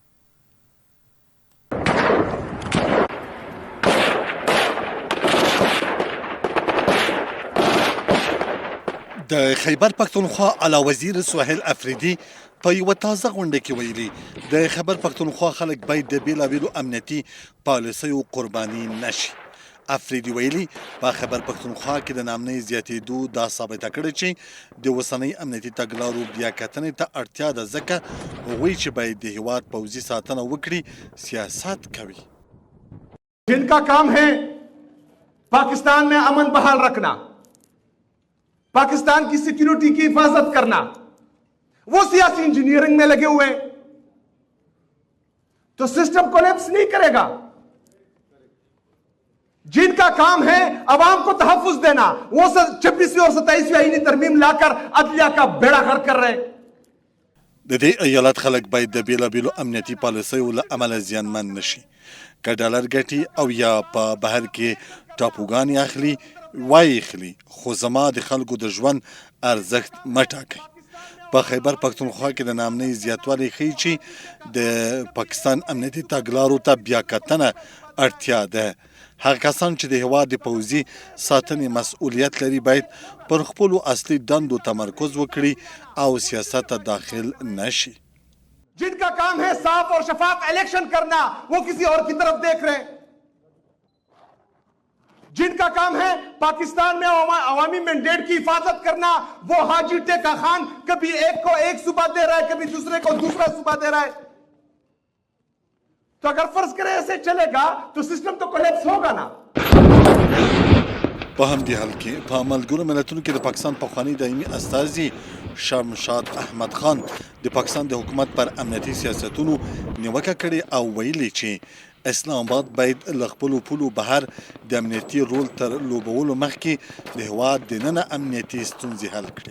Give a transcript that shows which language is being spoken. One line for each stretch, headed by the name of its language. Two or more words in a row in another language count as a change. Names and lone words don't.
Pashto: د خیبر پښتونخوا اعلی وزیر سهیل افریدي په یوه تازه غونډه کې ویلي د خیبر پښتونخوا خلک باید د بیلابیلو امنیتي پالیسیو قرباني نشي. افریدي ویلي په خیبر پښتونخوا کې د نامنۍ زیاتېدو دا ثابته کړې چې د اوسنۍ امنیتي تګلارو بیا کتنې ته اړتیا ده ځکه هغوی چې باید د هیواد پوځي ساتنه وکړي سیاست کوي.
Urdu: جن کا کام ہے پاکستان میں امن بحال رکھنا، پاکستان کی سیکیورٹی کی حفاظت کرنا، وہ سیاسی انجینئرنگ میں لگے ہوئے ہیں تو سسٹم کولیپس نہیں کرے گا. جن کا کام ہے عوام کو تحفظ دینا، وہ 26ویں اور 27ویں آئینی ترمیم لا کر عدلیہ کا بیڑا غرق کر رہے ہیں.
Pashto: د دې ایالت خلک باید د بیلابیلو امنیتي پالیسیو له امله زیانمن نشي. که ډالر ګټي او یا په بهر کې ټاپوګانې اخلي وایي اخلي خو زما د خلکو د ژوند ارزښت مه ټاکئ. په خیبر پښتونخوا کې د نامنۍ زیاتوالی ښیي چې د پاکستان امنیتي تګلارو ته بیا کتنه اړتیا ده. هغه کسان چې د هیواد د پوځي ساتنې مسؤلیت لري باید پر خپلو اصلي دندو تمرکز وکړي او سیاست ته داخل نشي.
Urdu: جن کا کام ہے صاف اور شفاف الیکشن کرنا، وہ کسی اور کی طرف دیکھ رہے ہیں. جن کا کام ہے پاکستان میں عوامی مینڈیٹ کی حفاظت کرنا، وہ حاجی ٹیکا خان کبھی ایک کو ایک صوبہ دے رہا ہے، کبھی دوسرے کو دوسرا صوبہ دے رہا ہے. تو اگر فرض کریں ایسے چلے گا تو سسٹم تو کولیپس ہوگا نا.
Pashto: په همدې حال کې په ملګرو ملتونو کې د پاکستان پخواني دایمي استازي شمشاد احمد خان د پاکستان د حکومت پر امنیتي سیاستونو نیوکه کړې او ویلي چې اسلام آباد باید له خپلو پولو بهر د امنیتي رول تر لوبولو مخکې د هیواد دننه امنیتي ستونزې حل کړي.